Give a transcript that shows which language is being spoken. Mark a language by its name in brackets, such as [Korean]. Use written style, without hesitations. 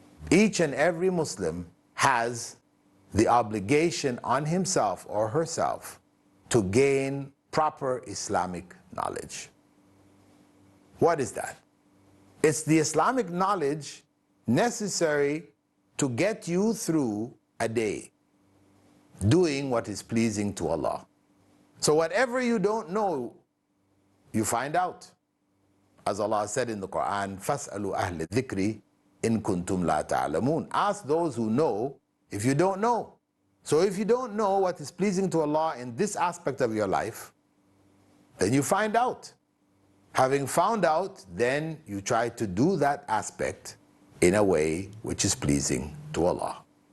[English] Each and every Muslim has the obligation on himself or herself to gain proper Islamic knowledge. What is that? It's the Islamic knowledge necessary to get you through a day, doing what is pleasing to Allah. So whatever you don't know, you find out. As Allah said in the Quran, [Arabic] فَاسْأَلُوا أَهْلِ الذِّكْرِ إِن كُنْتُمْ لَا تَعْلَمُونَ. [English] Ask those who know if you don't know. So if you don't know what is pleasing to Allah in this aspect of your life, then you find out. Having found out, then you try to do that aspect in a way which is pleasing to Allah.